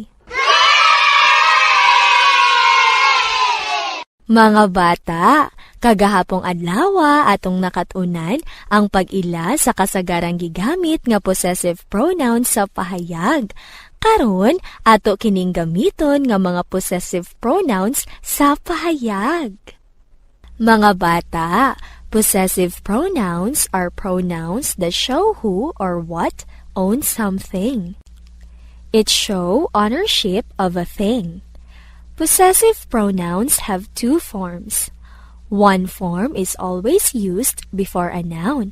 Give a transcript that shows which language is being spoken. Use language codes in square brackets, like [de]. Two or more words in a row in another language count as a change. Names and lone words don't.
[ceb] Mga bata, Kagahapong adlaw atong nakatunan ang pag-ila sa kasagarang gigamit nga [en] possessive pronoun [ceb] sa pahayag. Karon, ato kining gamiton nga mga [en] possessive pronouns [ceb] sa pahayag. Mga bata, [en] possessive pronouns are pronouns that show who or what owns something. It shows ownership of a thing. Possessive pronouns have two forms. One form is always used before a noun.